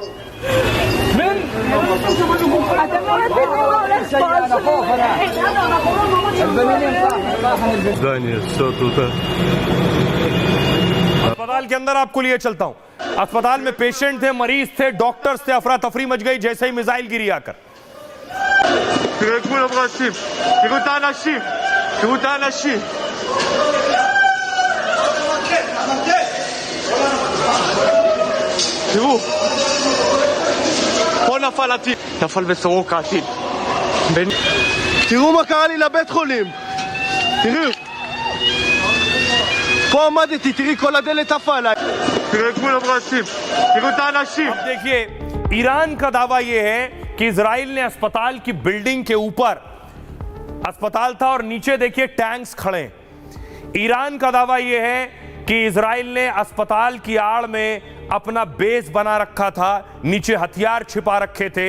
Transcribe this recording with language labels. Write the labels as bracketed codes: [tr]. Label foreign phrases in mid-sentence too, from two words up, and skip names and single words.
[hi] अस्पताल के अंदर आपको लिए चलता हूं। अस्पताल में पेशेंट थे, मरीज थे, डॉक्टर्स थे। अफरा तफरी मच गई जैसे ही मिसाइल गिरी आकर। [he] פה נפל הטיל, נפל בסורוקה הטיל. תראו מה קרה לי לבית חולים, תראו. פה עמדתי, תראי כל הדלת עפה עליי. תראו כולם רצים, תראו את האנשים. [hi] अब देखिए, ईरान का दावा यह है कि इजराइल ने अस्पताल की बिल्डिंग के ऊपर, अस्पताल था और नीचे देखिए टैंक्स खड़े। ईरान का दावा यह है कि इजराइल ने अस्पताल की आड़ में अपना बेस बना रखा था, नीचे हथियार छिपा रखे थे।